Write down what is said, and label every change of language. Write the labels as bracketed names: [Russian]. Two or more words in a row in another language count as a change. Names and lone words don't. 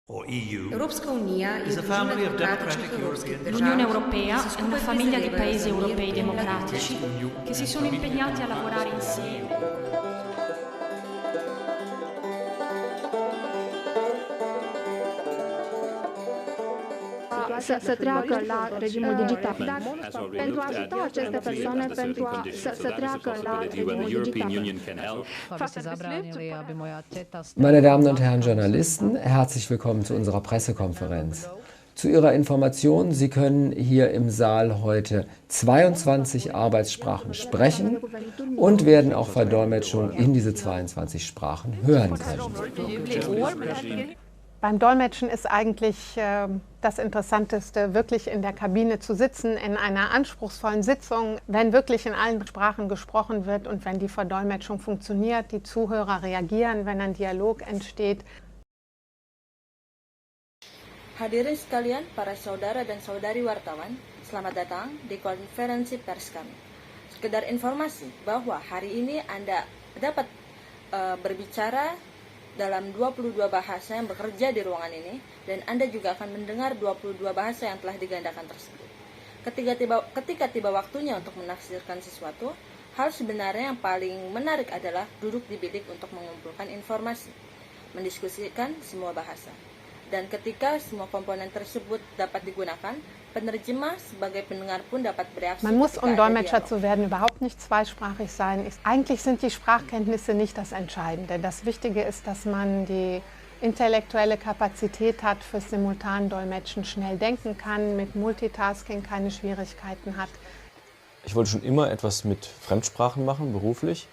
[Italian] L'Unione Europea è una famiglia di paesi europei democratici che si sono impegnati a lavorare insieme. [Romanian] Să treacă la regimul digital. Dar pentru a ajuta aceste persoane să treacă la regimul digital. [German] Meine Damen und Herren Journalisten, herzlich willkommen zu unserer Pressekonferenz. Zu Ihrer Information, Sie können hier im Saal heute 22 Arbeitssprachen sprechen und werden auch Verdolmetschung in diese 22 Sprachen hören können. Beim Dolmetschen ist eigentlich das Interessanteste, wirklich in der Kabine zu sitzen, in einer anspruchsvollen Sitzung, wenn wirklich in allen Sprachen gesprochen wird und wenn die Verdolmetschung funktioniert, die Zuhörer reagieren, wenn ein Dialog entsteht. [Indonesian] Hadirin sekalian, para saudara dan saudari wartawan, selamat datang di konferensi pers kami. Sekedar informasi bahwa hari ini Anda dapat berbicara dalam 22 bahasa yang bekerja di ruangan ini, dan Anda juga akan mendengar 22 bahasa yang telah digandakan tersebut. Ketika tiba waktunya untuk menafsirkan sesuatu, hal sebenarnya yang paling menarik adalah duduk di bilik untuk mengumpulkan informasi, mendiskusikan semua bahasa. Dan ketika semua komponen tersebut dapat digunakan, penerjemah sebagai pendengar pun dapat bereaksi. [German] Man muss, um Dolmetscher zu werden, überhaupt nicht zweisprachig sein. Eigentlich sind die Sprachkenntnisse nicht das Entscheidende. Das Wichtige ist, dass man die intellektuelle Kapazität hat für Simultandolmetschen, schnell denken kann, mit Multitasking keine Schwierigkeiten hat. Ich wollte schon immer etwas mit Fremdsprachen machen, beruflich.